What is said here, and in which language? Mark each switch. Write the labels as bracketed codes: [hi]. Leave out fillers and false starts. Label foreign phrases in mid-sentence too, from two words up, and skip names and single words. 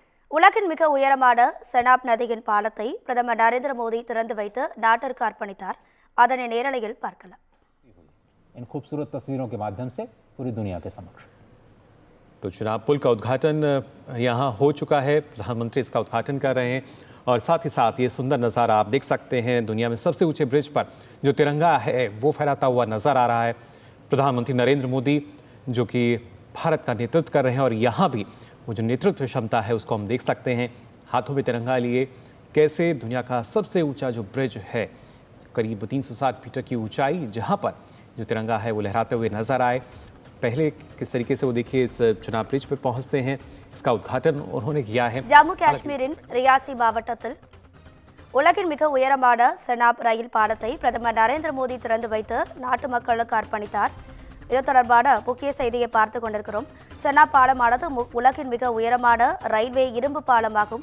[ta] உலகின் மிக உயரமான செனாப் நதியின் பாலத்தை பிரதமர் நரேந்திர மோடி திறந்து வைத்து நாட்டிற்கு அர்ப்பணித்தார். அதனை நேரலையில் பார்க்கலாம். [hi] इन खूबसूरत तस्वीरों के माध्यम से पूरी दुनिया के समक्ष तो चुनाव पुल का उद्घाटन यहाँ हो चुका है। प्रधानमंत्री इसका उद्घाटन कर रहे हैं और साथ ही साथ ये सुंदर नज़ारा आप देख सकते हैं। दुनिया में सबसे ऊंचे ब्रिज पर जो तिरंगा है वो फहराता हुआ नजर आ रहा है। प्रधानमंत्री नरेंद्र मोदी जो कि भारत का नेतृत्व कर रहे हैं और यहाँ भी वो जो नेतृत्व क्षमता है उसको हम देख सकते हैं। हाथों में तिरंगा लिए कैसे दुनिया का सबसे ऊंचा जो ब्रिज है करीब 360 मीटर की ऊंचाई, जहाँ पर जो तिरंगा है वो लहराते हुए नजर आए। पहले किस तरीके से वो देखिए इस चुनाव ब्रिज पर पहुंचते हैं, इसका उद्घाटन उन्होंने किया है। [ta] ஜம்மு காஷ்மீரின் ரியாசி மாவட்டத்தில் உலகின் மிக உயரமான செனாப் ரயில் பாலத்தை பிரதமர் நரேந்திர மோடி திறந்து வைத்து நாட்டு மக்களுக்கு அர்ப்பணித்தார். இது தொடர்பான முக்கிய செய்தியை பார்த்து கொண்டிருக்கிறோம். செனாப் பாலமானது உலகின் மிக உயரமான ரயில்வே இரும்பு பாலமாகும்.